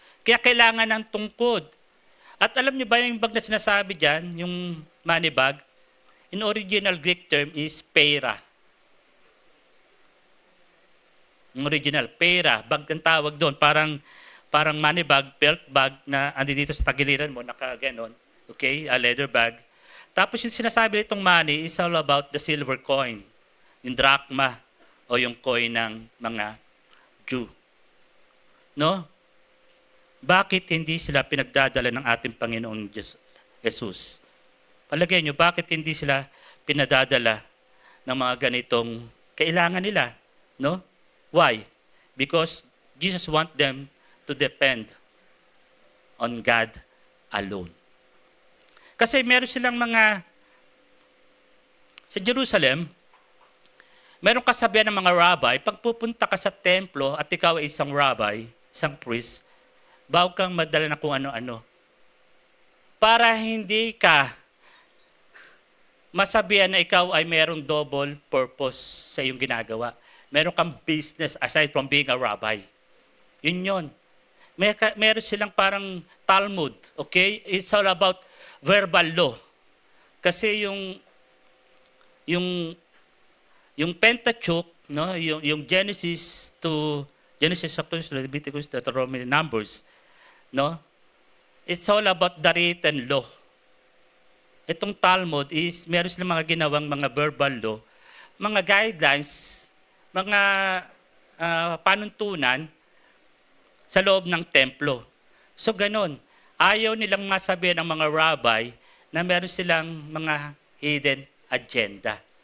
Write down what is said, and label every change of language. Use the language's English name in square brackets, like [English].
[Filipino] Kaya kailangan ng tungkod. At alam niyo ba yung bag na sinasabi dyan, yung money bag, [English] in original Greek term is [Filipino] pera. Yung original, pera, bag ang tawag doon. Parang money bag, belt bag na andi dito sa tagiliran mo, naka-ganon. [English] Okay, a leather bag. [Filipino] Tapos yung sinasabi nitong [English] money is all about the silver coin. [Filipino] Yung drachma o yung coin ng mga Jew. No? Bakit hindi sila pinagdadala ng ating Panginoong Jesus? Palagay nyo, bakit hindi sila pinadadala ng mga ganitong kailangan nila? [English] No? Why? Because Jesus wants them to depend on God alone. [Filipino] Kasi meron silang sa Jerusalem, meron kasabihan ng mga rabbi, pag pupunta ka sa templo at ikaw ay isang rabbi, isang priest, bago kang madala na kung ano-ano. Para hindi ka masabihan na ikaw ay merong double purpose sa iyong ginagawa. meron kang business [English] aside from being a rabbi. [Filipino] Yun yun. Meron silang parang [English] Talmud, okay? It's all about verbal law. [Filipino] Kasi yung Pentateuch, no, yung Genesis to Leviticus, Deuteronomy, Numbers, no? [English] It's all about the written law. [Filipino] Itong Talmud is meron silang mga ginawang mga verbal law, mga guidelines, mga panuntunan sa loob ng templo. So ganun, ayaw nilang masabi ng mga rabbi na meron silang mga hidden agenda.